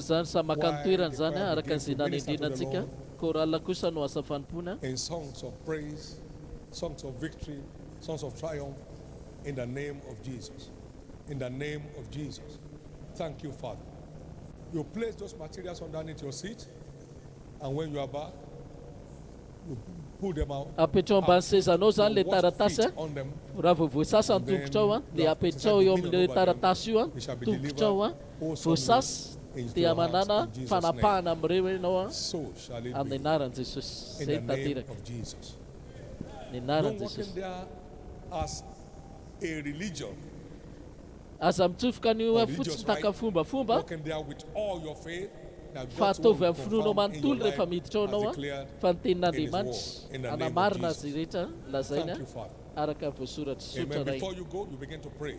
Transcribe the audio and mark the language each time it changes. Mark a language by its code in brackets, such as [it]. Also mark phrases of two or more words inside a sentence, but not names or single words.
[en] In songs of praise, songs of victory, songs of triumph, in the name of Jesus. In the name of Jesus. Thank you, Father. You place those materials underneath your seat, and when you are back, you pull them out. On them. [mg] Dia manana fanapana amreo ianao amin'ny anaran'i Jesosy. Zay tanteraka. Ny anaran'i Jesosy. [en] As a religion. [mg] Aza mitsofoka an'io fotsiny taka fombafomba fa ataovy amin'ny finoanao manontolo rehefa miditra ao anao fa ny tenin'Andriamanitra anamarina azy rehetra lazaina araka ny voasoratra sotra ray.